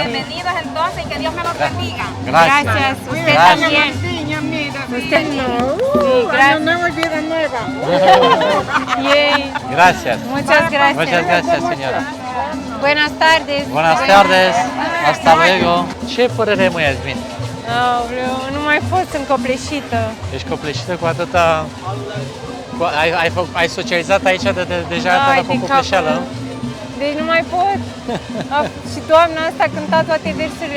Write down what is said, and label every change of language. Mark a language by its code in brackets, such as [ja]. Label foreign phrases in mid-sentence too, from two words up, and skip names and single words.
[es] Bienvenidos entonces y que Dios me los bendiga. Gracias. Gracias. Usted Gracias. también. Niña, mira. Usted no. Sí, Año gracias. nuevo y vida nueva. Yay. Gracias. Muchas gracias. Muchas gracias, señora. Buenas tardes. Buenas tardes. Hasta luego. [ro] Ce părere ai, mă, Iasmin? Aoleu, nu mai fost încopleșită. Ești copleșită cu atâta... Ai socializat aici deja Ai, la din copleșeală? capul. Deci nu mai pot. Și doamna asta a cântat toate versurile.